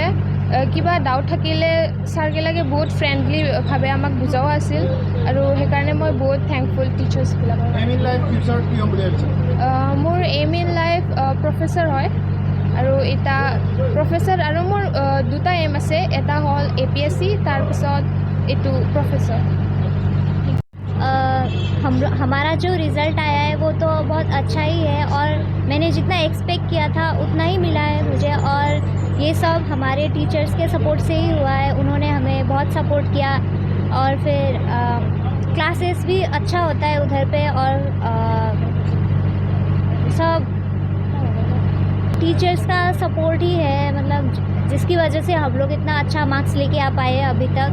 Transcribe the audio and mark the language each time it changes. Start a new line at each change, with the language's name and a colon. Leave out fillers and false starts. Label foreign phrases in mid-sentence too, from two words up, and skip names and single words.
Assamese: কিবা ডাউট থাকিলে ছাৰগিলাকে বহুত ফ্ৰেণ্ডলিভাৱে আমাক বুজাও আছিল আৰু সেইকাৰণে মই বহুত থেংকফুল টিচাৰ্ছবিলাকৰ। মোৰ
English: aim in life
Assamese: প্ৰফেচৰ হয় আৰু এটা প্ৰফেচৰ আৰু মোৰ দুটা এম আছে, এটা হ'ল APSC তাৰপিছত এইটো প্ৰফেচৰ।
Hindi: हमारा जो रिज़ल्ट आया है वो तो बहुत अच्छा ही है और मैंने जितना एक्सपेक्ट किया था उतना ही मिला है मुझे, और ये सब हमारे टीचर्स के सपोर्ट से ही हुआ है। उन्होंने हमें बहुत सपोर्ट किया और फिर क्लासेस भी अच्छा होता है उधर पे, और सब टीचर्स का सपोर्ट ही है, मतलब जिसकी वजह से हम लोग इतना अच्छा मार्क्स लेके आ पाए अभी तक।